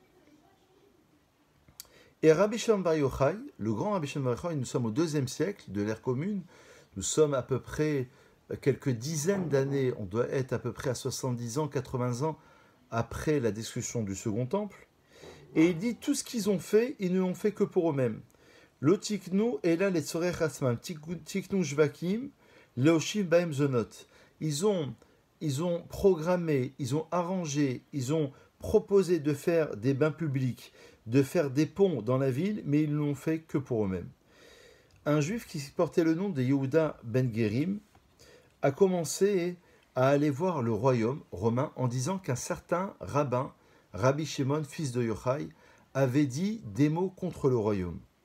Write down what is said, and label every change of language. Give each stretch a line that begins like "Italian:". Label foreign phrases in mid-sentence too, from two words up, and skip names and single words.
French: Et Rabbi Shimon Bar Yochai, le grand Rabbi Shimon Bar Yochai, nous sommes au IIe siècle de l'ère commune, nous sommes à peu près quelques dizaines d'années, on doit être à peu près à 70 ans, 80 ans après la destruction du Second Temple. Et il dit, tout ce qu'ils ont fait, ils ne l'ont fait que pour eux-mêmes.
Hebrew: לא תיקנו אלא לצורך עצמם, תיקנו שווקים, להושיב בהם זונות.
French: Ils ont programmé, ils ont arrangé, ils ont proposé de faire des bains publics, de faire des ponts dans la ville, mais ils ne l'ont fait que pour eux-mêmes. Un juif qui portait le nom de Yehuda ben Gerim a commencé à aller voir le royaume romain en disant qu'un certain rabbin, Rabbi Shimon, fils de Yochai, avait dit des mots contre le royaume.